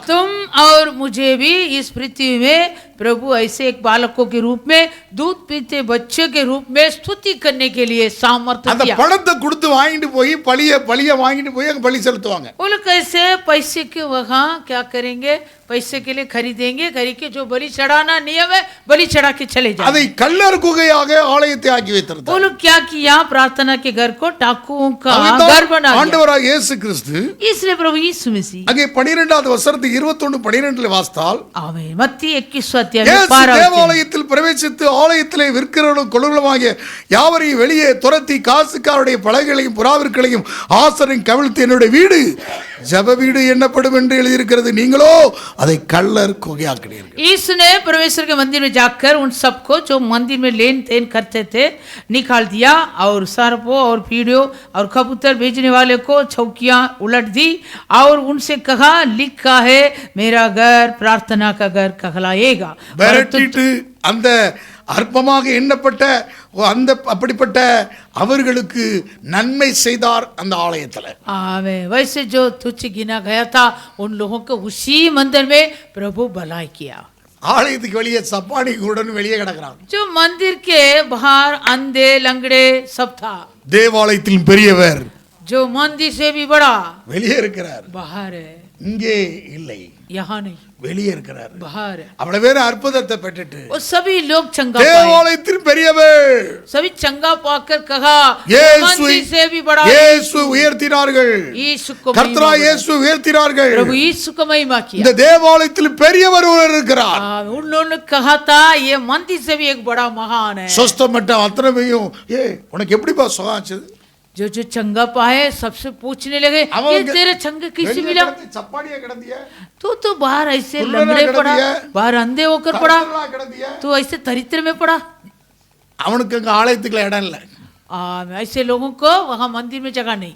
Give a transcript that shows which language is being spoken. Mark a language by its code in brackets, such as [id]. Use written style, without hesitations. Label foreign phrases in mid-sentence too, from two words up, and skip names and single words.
[hi] तुम और मुझे भी इस पृथ्वी में प्रभु ऐसे एक बालकों के रूप में दूध पीते बच्चे के रूप में स्तुति करने के लिए सामर्थ्य [ta] அந்த [hi] दिया। [ta] பணத்தை கொடுத்து வாங்கிட்டு போய் பலிய வாங்கிட்டு போய் அங்க பலி செலுத்துவாங்க. [hi] वो लोग कैसे पैसे के वहाँ क्या करेंगे? पैसे के लिए खरीदेंगे, खरीद के जो बलि चढ़ाना नियम है बलि चढ़ा के चले जाएंगे। [ta] அதை கல்லர் குகையாக ஆலயத்தை ஆக்கி வைத்திருந்தார். [hi] वो लोग क्या किया? प्रार्थना के घर को डाकुओं का घर बना दिया। [ta] ஆண்டவராகிய இயேசு கிறிஸ்து [hi] इसलिए प्रभु यीशु मसीह [ta] அங்கே 12வது வசனத்தை 21:12 வாசித்தால், [hi] आमीन मत्ती 21 अध्याय में [ta] இயேசு 12 தேவாலயத்தில் பிரவேசித்து ஆலயத்திலே விற்கிறவர்களும் கொள்ளுகிறவருமாகிய யாவரையும் வெளியே துரத்தி காசுக்காருடைய பலகைகளையும் புறாவிற்களையும் ஆசரின் கவிழ்த்து என்னுடைய வீடு ஜப வீடு எண்ணப்படும் என்று எழுதியிருக்கிறது, நீங்களோ அதை கள்ளர் குகையாக்கினீர்கள். [hi] यीशु ने परमेश्वर के मंदिर में जाकर उन सबको जो मंदिर में लेन देन करते थे निकाल दिया और सर्पों और पीड़ियों और कबूतर भेजने वाले को चौकियां उलट दी और उनसे कहा लिखा है मेरा घर प्रार्थना का घर कहलाएगा। [ta] விரட்டிட்டு அந்த அற்பமாக எண்ணப்பட்ட அந்த அப்படிப்பட்ட அவர்களுக்கு நன்மை செய்தார் அந்த ஆலயத்தில். [hi] आमेन। वैसे जो तुच्छ गिना गया था उन लोगों को उसी मंदिर में प्रभु भलाई किया। [ta] ஆலயத்துக்கு வெளியே சப்பானி கூடன் வெளியே கிடக்கிறான். [hi] जो मंदिर के बाहर अंधे लंगड़े सब था। [ta] தேவாலயத்தில் பெரியவர் [hi] जो मंदिर से भी बड़ा [ta] வெளியே இருக்கிறார், [hi] बाहर है, [ta] இங்கே இல்லை, [hi] यहाँ नहीं, [ta] வெளியே இருக்கிறார். [hi] बाहर है। [ta] அவ்வளவு பேர் அற்புதத்தை பெற்றுட்டு [hi] वो सभी लोग चंगा पाए, [ta] தேவாலயத்தில் பெரியவர் [hi] सभी चंगा पाकर कहा यीशु- मंदिर से भी बड़ा [ta] இயேசு உயர்த்தினார்கள், [hi] यीशु को [ta] கர்த்தரா [hi] महिमा [ta] இயேசு உயர்த்தினார்கள். [hi] प्रभु यीशु को महिमा किया। [ta] இந்த தேவாலயத்தில் பெரியவர் ஒருவர் இருக்கிறார். [hi] उन्होंने कहा था ये मंदिर से भी एक बड़ा महान है। [ta] சொஸ்தமட்ட அத்தனையும் உனக்கு எப்படிப்பா சுகாச்சது? [hi] जो चंगा पाए सबसे पूछने लगे ये तेरे चंगा किसी मिला? [ta] சப்பானியா கிடந்திய, [hi] तू बाहर ऐसे कुल्लड़ा लंगड़े कर पड़ा, दिया। बाहर अंधे होकर पड़ा, [ta] கிடந்திய. [hi] तू ऐसे दरिद्र में पड़ा। [ta] அவனுக்கு அங்க ஆலயத்துக்குள்ள இடம் இல்லை. [hi] ऐसे लोगों को वहां मंदिर में जगह नहीं।